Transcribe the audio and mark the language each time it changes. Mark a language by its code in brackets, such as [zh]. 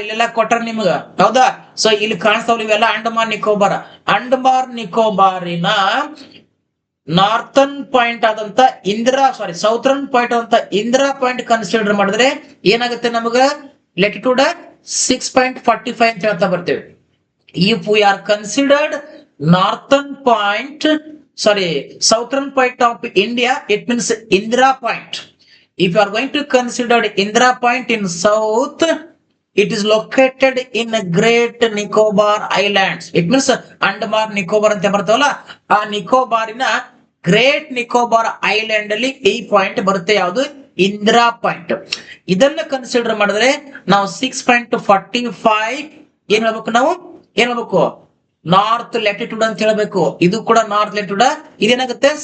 [kn] ಇಲ್ಲೆಲ್ಲ ಕೊಟ್ಟಾರ ನಿಮ್ಗ, ಹೌದಾ? ಸೊ ಇಲ್ಲಿ ಕಾಣಿಸ್ತಾವ ಇವೆಲ್ಲ ಅಂಡಮಾನ್ ನಿಕೋಬಾರ್. ಅಂಡಮಾನ್ ನಿಕೋಬಾರಿನ ನಾರ್ತನ್ ಪಾಯಿಂಟ್ ಆದಂತ ಸೌತ್ರನ್ ಪಾಯಿಂಟ್ ಆದಂತ ಇಂದಿರಾ ಪಾಯಿಂಟ್ ಕನ್ಸಿಡರ್ ಮಾಡಿದ್ರೆ ಏನಾಗುತ್ತೆ ನಮಗ? ಲ್ಯಾಟಿಟ್ಯೂಡ್ 6.45 ಅಂತ ಹೇಳ್ತಾ ಬರ್ತೇವೆ. [en] If we are considered northern point southern point of India, it means Indira point. If you are going to consider Indira point in south, it is located in a Great Nicobar Islands. It means [kn] Andaman Nicobar ante bartavalla, ಆ ನಿಕೋಬಾರಿನ great Nicobar island ಅಲ್ಲಿ ಈ point ಬರುತ್ತೆ. ಯಾವುದು? Indira point. ಇದನ್ನ consider ಮಾಡಿದ್ರೆ ನಾವು 6.45 ಏನ್ ಹೇಳ್ಬೇಕು? ನಾವು ಏನ್ ಹೇಳ್ಬೇಕು? ನಾರ್ತ್ ಲ್ಯಾಟಿಟ್ಯೂಡ್ ಅಂತ ಹೇಳ್ಬೇಕು. ಇದು ಕೂಡ ನಾರ್ತ್ ಲ್ಯಾಟಿಟ್ಯೂಡ್. ಇದೇನಾಗುತ್ತೆ?